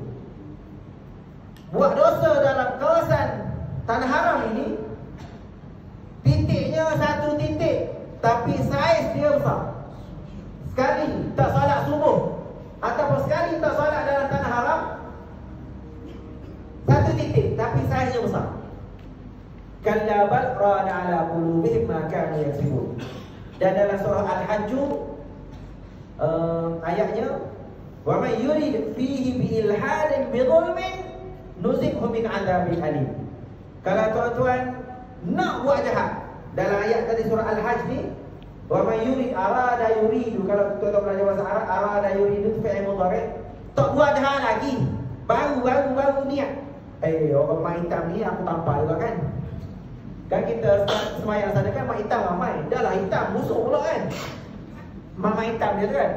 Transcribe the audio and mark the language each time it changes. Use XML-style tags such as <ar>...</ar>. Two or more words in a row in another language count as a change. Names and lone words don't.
<ms>Buat dosa dalam kawasan tanah haram ini, titiknya satu titik, tapi saiz dia besar. Sekali tak solat subuh ataupun sekali tak solat dalam tanah haram, satu titik, tapi saiznya besar.</ms> <ar>كلا بل ران على قلوبهم ما كانوا يكسبون.</ar> <ms>Dan dalam surah Al-Hajj ayatnya,</ms> <ar>ومن يرد فيه بإلحاد بظلم نذقه من عذاب أليم.</ar> <ms>Kalau tuan-tuan nak buat jahat, dalam ayat tadi surah Al-Hajj ni,</ms> <ar>ومن يرد أراد يريد,</ar> <ms>kalau tuan-tuan belajar bahasa Arab,</ms> <ar>أراد يريد</ar> <ms>tu</ms> <ar>فعل مضارع',</ar> <ms>tak buat jahat lagi, baru niat. Orang mak hitam ni aku tampar juga kan. Kan kita semayang sana kan mak hitam ramai. Dah lah hitam, busuk pula kan. Mak hitam dia tu kan.</ms>